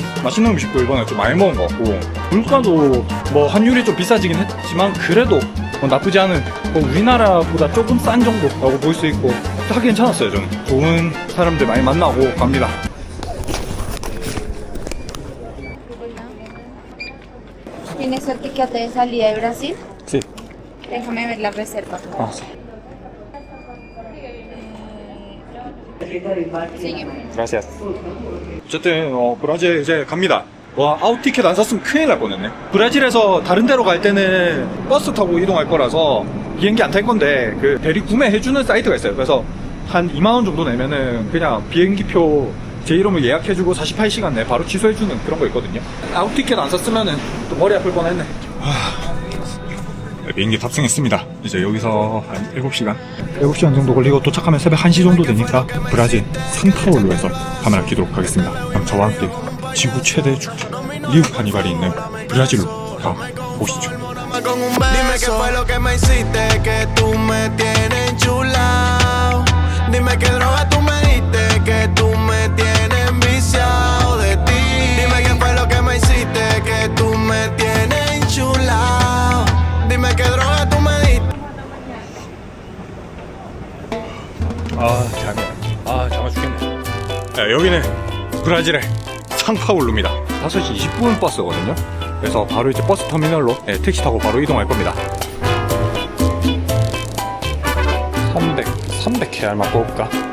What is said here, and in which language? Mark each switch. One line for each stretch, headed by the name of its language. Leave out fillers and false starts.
Korean: 맛있는 음식도 이번에 좀 많이 먹은 것 같고 물가도 뭐 환율이 좀 비싸지긴 했지만 그래도 뭐 나쁘지 않은 우리나라보다 조금 싼 정도라고 볼 수 있고 다 괜찮았어요. 저는 좋은 사람들 많이 만나고 갑니다.
Spanish: ¿Tienes el ticket de salida de Brasil? Sí. Déjame ver la reserva. Sí. Sígueme. Gracias.
Korean: 어쨌든 브라질 이제 갑니다. 와, 아웃 티켓 안 샀으면 큰일 날 뻔했네. 브라질에서 다른 데로 갈 때는 버스 타고 이동할 거라서 비행기 안 탈 건데 그 대리 구매해주는 사이트가 있어요. 그래서 한 2만원 정도 내면은 그냥 비행기표 제 이름을 예약해주고 48시간 내에 바로 취소해주는 그런 거 있거든요. 아웃 티켓 안 샀으면은 또 머리 아플 뻔했네. 비행기 탑승했습니다. 이제 여기서 한 7시간 정도 걸리고 도착하면 새벽 1시 정도 되니까 브라질 상파울루에서 카메라 켜도록 하겠습니다. 그럼 저와 함께 지구 최대 축제 리우 카니발이 있는 브라질로 가보시죠.
Spanish: Dime qué fue lo que me hiciste, que tú me tienes enchulado. Dime qué droga tú me diste, que tú me tienes enviciado de ti. Dime qué fue lo que me hiciste, que tú me tienes enchulado. Dime qué droga tú me diste.
Korean: 잠아 죽겠네. 네, 여기는 브라질의 상파울루입니다. 5시 20분 버스거든요. 그래서 바로 이제 버스 터미널로 택시 타고 바로 이동할 겁니다. 300 해알만 뽑을까?